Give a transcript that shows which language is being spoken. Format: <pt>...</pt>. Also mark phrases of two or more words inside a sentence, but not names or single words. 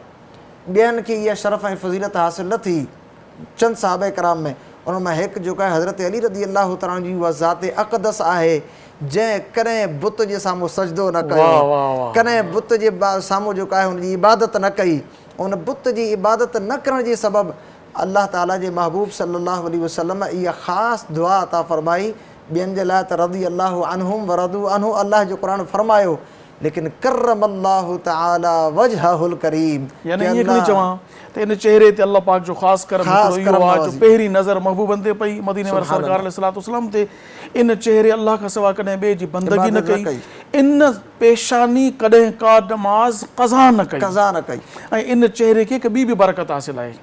<sd>ॿियनि खे इहा शरफ़ ऐं फज़ीलत हासिल न थी चंद सहाबा कराम में, उन मां हिकु जेको आहे हज़रत अली</sd> <ar>رضي الله تعالى</ar> <sd>जी उहा ज़ाते अक़दस आहे जंहिं कॾहिं बुत जे साम्हूं सजदो न कयो, कॾहिं बुत जे साम्हूं जेको आहे हुनजी इबादत न कई। उन बुत जी इबादत न करण जे सबबि अल्लाह ताला जे महबूब</sd> <ar>صلى الله عليه وسلم</ar> <sd>इहा ख़ासि दुआ अता फरमाई ॿियनि जे लाइ त</sd> <ar>رضي الله عنهم ورضوا عنه,</ar> <sd>अल्लाह जो क़ुरान फरमायो लेकिन</sd> <ar>كرم الله تعالى وجهه الكريم,</ar> <sd>यानी ये कहीं चवां त इन चेहरे ते अल्लाह पाक जो ख़ासि करम इहो आहे जो पहिरीं नज़र महबूबनि ते पई, मदीने वारे सरकार</sd> <ar>عليه الصلاة والسلام</ar> <sd>ते। इन चेहरे अल्लाह खां सवाइ कॾहिं ॿिए जी बंदगी न कई, इन पेशानी कॾहिं का नमाज़ क़ज़ा न कई, ऐं इन चेहरे खे हिकु ॿी बि बरकत हासिल आहे।</sd>